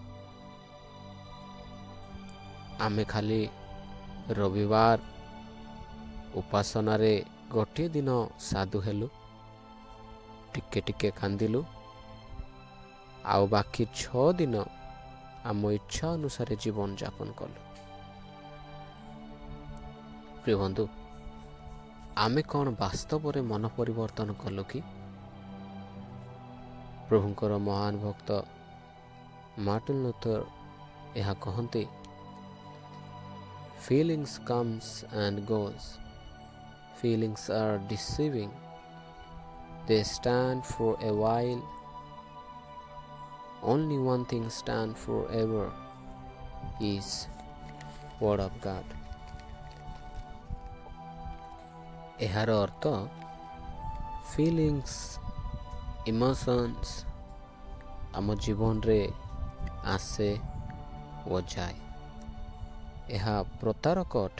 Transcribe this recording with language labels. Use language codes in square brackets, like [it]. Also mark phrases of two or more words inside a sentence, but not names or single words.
[or] ଆମେ ଖାଲି ରବିବାର ଉପାସନାରେ ଗୋଟିଏ ଦିନ ସାଧୁ ହେଲୁ, ଟିକେ ଟିକେ କାନ୍ଦିଲୁ, ଆଉ ବାକି 6 ଦିନ ଆମ ଇଚ୍ଛା ଅନୁସାରେ ଜୀବନ ଯାପନ କଲୁ। ପ୍ରିୟ ବନ୍ଧୁ, ଆମେ କ'ଣ ବାସ୍ତବରେ ମନ ପରିବର୍ତ୍ତନ କଲୁ କି? ପ୍ରଭୁଙ୍କର ମହାନ ଭକ୍ତ ମାର୍ଟିନ ଲୁଥର ଏହା କହନ୍ତି, [en] Feelings comes and goes. Feelings are deceiving. They stand for a while only one thing stand forever is word of God. [or] ଏହାର ଅର୍ଥ [en] feelings emotions [or] ଆମ ଜୀବନରେ ଆସେ ଓ ଯାଏ। ଏହା ପ୍ରତାରକ ଅଟେ।